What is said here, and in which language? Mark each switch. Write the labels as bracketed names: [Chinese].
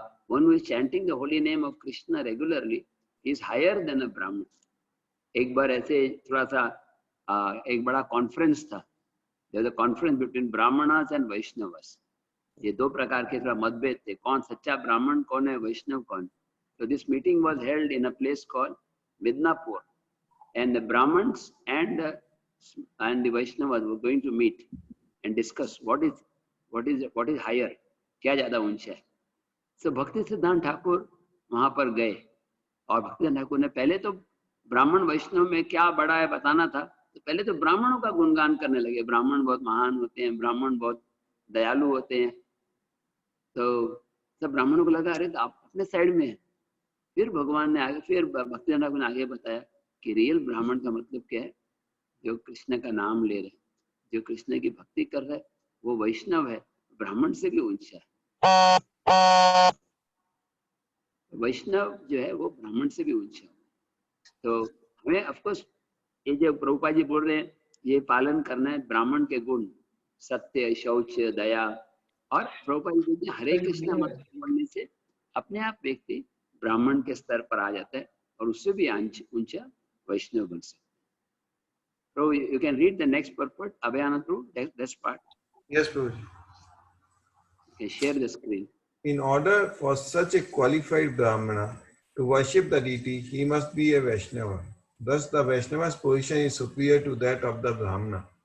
[English] One who is chanting the holy name of Krishna regularly is higher than a Brahmin. [Hindi] एक बार ऐसे थोड़ा सा एक बड़ा कॉन्फ्रेंस था, [English] There was a conference between Brahmanas and Vaishnavas. [Hindi] ये 2 प्रकार के थोड़ा मतभेद थे, कौन सच्चा ब्राह्मण कौन है, वैष्णव कौन। [English] So this meeting was held in a place called Midnapur, and the Brahmins and the Vaishnavas were going to meet and discuss what is higher, [Hindi] क्या ज्यादा ऊंचा है। So भक्ति सिद्धांत ठाकुर वहां पर गए और भक्ति सिद्धांत ठाकुर ने पहले तो ब्राह्मण वैष्णव में क्या बड़ा है बताना था, तो पहले तो ब्राह्मणों का गुणगान करने लगे। ब्राह्मण बहुत महान होते हैं, ब्राह्मण बहुत दयालु होते हैं। तो सब ब्राह्मणों को लगा अरे तो आप अपने साइड में है। फिर भगवान ने आगे, फिर भक्ति ठाकुर ने आगे बताया कि रियल ब्राह्मण का मतलब क्या है, जो कृष्ण का नाम ले रहे, जो कृष्ण की भक्ति कर रहा है वो वैष्णव है, ब्राह्मण से भी ऊंचा है। वैष्णव जो है वो ब्राह्मण से भी ऊंचा है। तो हमें ऑफकोर्स ये जो प्रभुपाद जी बोल रहे हैं ये पालन करना है, ब्राह्मण के गुण सत्य शौच दया। और प्रभुपाद जी बोलते हैं हरे कृष्ण मंत्र बोलने से अपने आप व्यक्ति ब्राह्मण के स्तर पर आ जाता है और उससे भी ऊंचा वैष्णव बन सकता है। [English] So you can read the next purport, Abhayanand Prabhu, this part. Yes, Prabhuji. You can share the screen. In order for such a qualified Brahmana to worship the deity, he must be a Vaishnava. Thus, the Vaishnava's position is superior to that of the Brahmana.